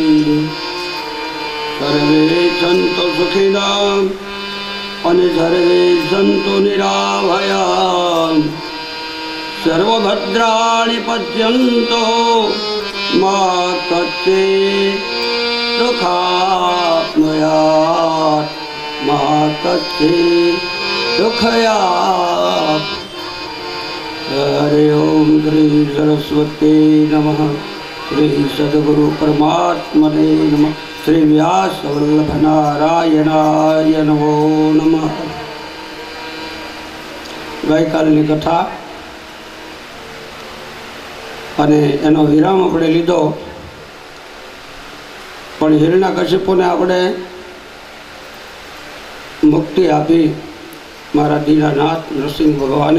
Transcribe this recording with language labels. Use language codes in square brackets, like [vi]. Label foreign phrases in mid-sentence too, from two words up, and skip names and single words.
[sa] सर्वे सन्तु सुखिनः सर्वे सन्तु निरामयाः सर्वभद्राणि पश्यन्तु मा कच्चित् दुःखाप्नुयात् मा कच्चित् दुःखयात् हरि ओम श्री सरस्वती नमः શ્રી સદગુરુ પરમાત્મને નમઃ. શ્રી વ્યાસ વલ્લભ નારાયણાય નમો નમઃ. [gu] ગઈકાલની કથા અને એનો વિરામ આપણે લીધો, પણ હિરણ્યકશિપુને આપણે મુક્તિ આપી મારા દીનાનાથ નરસિંહ ભગવાને.